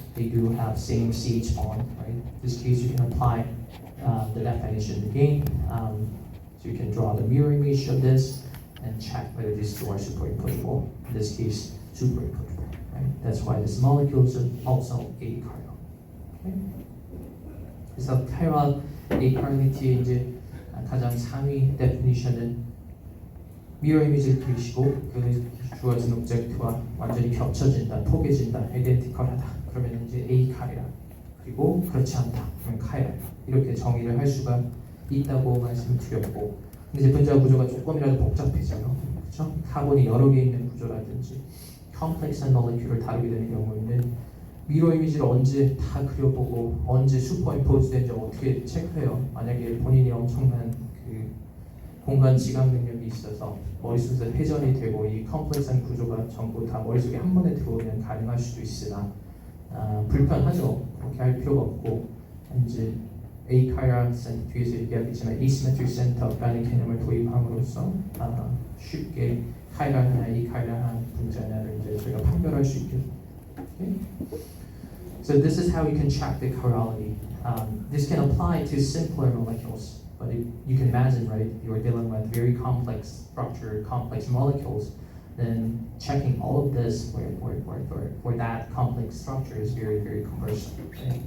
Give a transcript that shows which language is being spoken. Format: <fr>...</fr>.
<en>They do have same CH bond, right? In this case, you can apply the definition again. So you can draw the mirror image of this and check whether these two are superimposable. In this case, superimposable, right? That's why this molecule is also achiral. Okay?</en> <ko>그래서 chiral achirality의 이제 가장 상위 데피니션은</ko> <en>mirror image</en> <ko>를 그리시고 그 주어진 오브젝트와 완전히 겹쳐진다, 포개진다, 아이덴티컬하다. 그러면 이제 achiral. 그리고 그렇지 않다. 그러면 chiral. 이렇게 정의를 할 수가 있다고 말씀드렸고, 근데 이제 분자 구조가 조금이라도 복잡해져요. 그렇죠? 카본이 여러 개 있는 구조라든지 컴플렉스한 모레큘을 다루게 되는 경우에는 미러 이미지를 언제 다 그려보고 언제 슈퍼임포즈 된지 어떻게 체크해요? 만약에 본인이 엄청난 그 공간 지각 능력이 있어서 머릿속에서 회전이 되고 이 컴플렉스한 구조가 전부 다 머릿속에 한 번에 들어오면 가능할 수도 있으나 불편하죠. 그렇게 할 필요가 없고, 이제 achiral center, 뒤에서 얘기하겠지만</ko> <en>asymmetric center</en> <ko>라는 개념을 도입함으로써 쉽게 chiral, achiral 분자냐를 이제 저희가 판별할 수 있게.</ko> <en>Okay? So this is how you can check the chirality. This can apply to simpler molecules, but you can imagine, right? You're dealing with very complex structure, complex molecules. Then checking all of this for that complex structure is very, very cumbersome. Okay?</en>